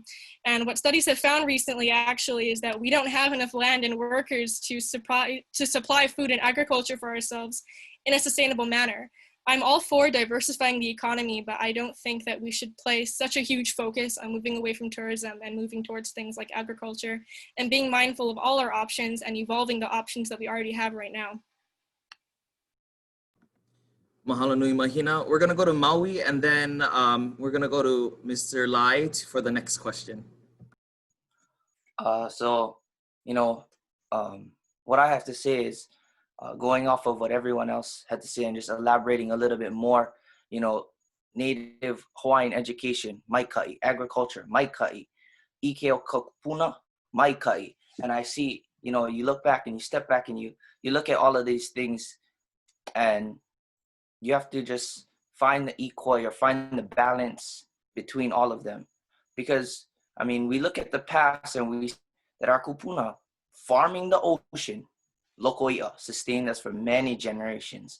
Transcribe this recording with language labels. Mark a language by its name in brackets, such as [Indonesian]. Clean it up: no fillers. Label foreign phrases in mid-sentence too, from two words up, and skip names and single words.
[English] And what studies have found recently actually is that we don't have enough land and workers to supply food and agriculture for ourselves in a sustainable manner. I'm all for diversifying the economy, but I don't think that we should place such a huge focus on moving away from tourism and moving towards things like agriculture, and being mindful of all our options and evolving the options that we already have right now. [Hawaiian] Mahalo nui, Mahina. [English] We're gonna go to Maui, and then we're gonna go to Mr. Lai for the next question. So, you know, what I have to say is, going off of what everyone else had to say and just elaborating a little bit more, you know, Native Hawaiian education, maikai, agriculture, [Hawaiian] maikai, ikeo kapuna, maikai. [English] And I see, you know, you look back and you step back and you look at all of these things, and you have to just find the equal or find the balance between all of them. Because, I mean, we look at the past and we see that our kupuna, farming the ocean, Lokoia sustained us for many generations.